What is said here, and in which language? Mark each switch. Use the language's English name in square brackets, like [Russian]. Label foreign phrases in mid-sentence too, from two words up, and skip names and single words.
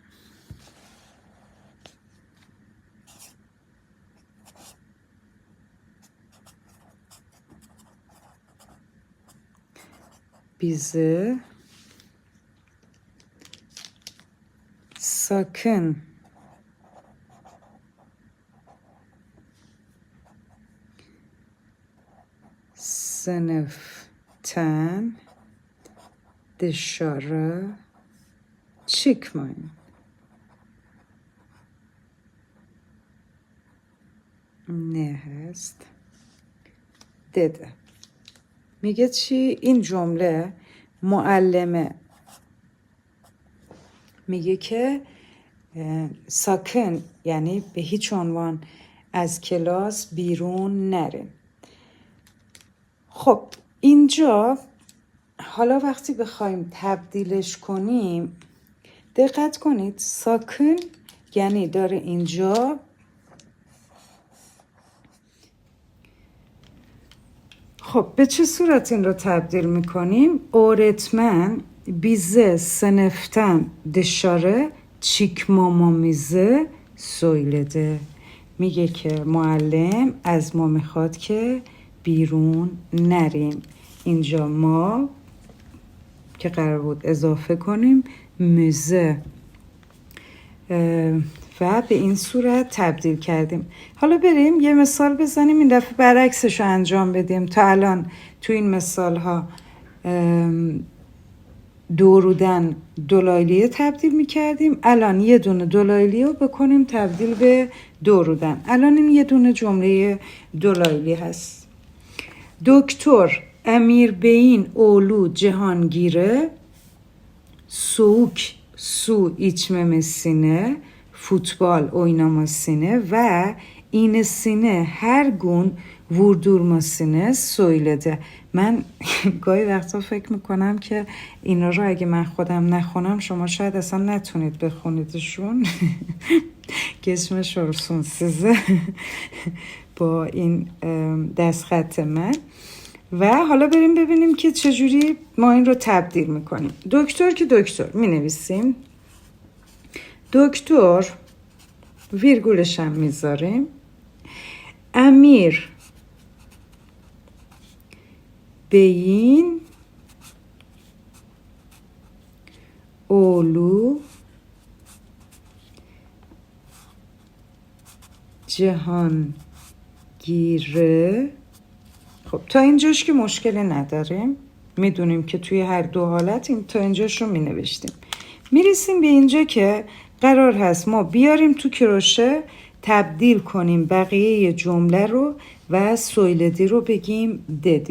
[Turkish] bizi sakın sınıftan dışarı çıkmayın. [Persian] Ne هست؟ [Turkish] dedi. [Persian] میگه چی؟ این جمله معلمه میگه که ساکن، یعنی به هیچ عنوان از کلاس بیرون نرین. خب اینجا حالا وقتی بخوایم تبدیلش کنیم دقت کنید، ساکن یعنی داره اینجا خب به چه صورت این رو تبدیل میکنیم؟ [Turkish] öğretmen bize sınıftan dışarı çıkmamamızı söyledi. [Persian] میگه که معلم از ما میخواد که بیرون نریم. اینجا ما که قرار بود اضافه کنیم موزه و به این صورت تبدیل کردیم. حالا بریم یه مثال بزنیم، این دفعه برعکسش رو انجام بدیم. تا الان تو این مثال ها [Turkish] doğrudan dolaylıya [Persian] تبدیل میکردیم، الان یه دونه دولایلیه رو بکنیم تبدیل به دورودن. الان این یه دونه جمله دولایلی هست. [Turkish] دکتر امیر beyin oğlu Cihangir'e soğuk su içmemesini, futbol oynamasını ve iğnesini her gün vurdurmasını söyledi. [Persian] من گاهی وقتا فکر میکنم که اینا رو اگه من خودم نخونم شما شاید اصلا نتونید بخونیدشون که اسمش رسون سیزه با این دستخط من. و حالا بریم ببینیم که چجوری ما این رو تبدیل میکنیم. دکتر که دکتر می نویسیم، دکتر ویرگولش هم میذاریم. [Turkish] امیر beyin oğlu Cihangir'e. [Persian] خب تا اینجاش که مشکلی نداریم، میدونیم که توی هر دو حالت این تا اینجاش رو مینوشتیم. میرسیم به اینجا که قرار هست ما بیاریم تو کروشه تبدیل کنیم بقیه جمله رو و سویلدی رو بگیم ددی.